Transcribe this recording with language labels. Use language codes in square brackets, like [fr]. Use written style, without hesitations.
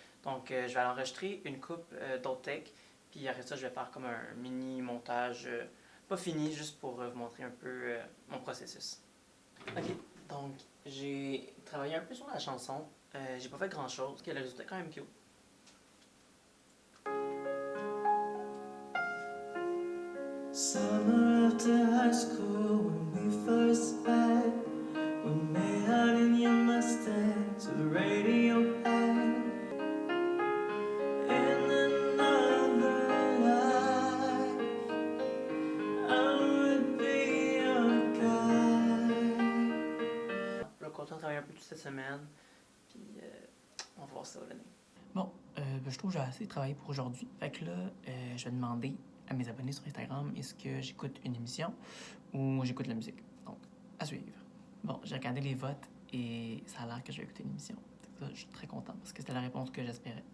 [fr] Donc, je vais enregistrer une coupe d'autres takes, puis après ça, je vais faire comme un mini montage, pas fini, juste pour vous montrer un peu mon processus. Ok, donc j'ai travaillé un peu sur la chanson. J'ai pas fait grand chose, le résultat est quand même cute. [en] Summer after high school, when we first met, we made out in your Mustang to Radiohead. In another life, I would be your guy. [fr] Je vais continuer à travailler un peu toute cette semaine, puis on va voir ça va donner. Bon, je trouve que j'ai assez travaillé pour aujourd'hui. Fait que là, je vais demander à mes abonnés sur Instagram, est-ce que j'écoute une émission ou j'écoute la musique? Donc, à suivre. Bon, j'ai regardé les votes et ça a l'air que je vais écouter une émission. Ça, je suis très content parce que c'était la réponse que j'espérais.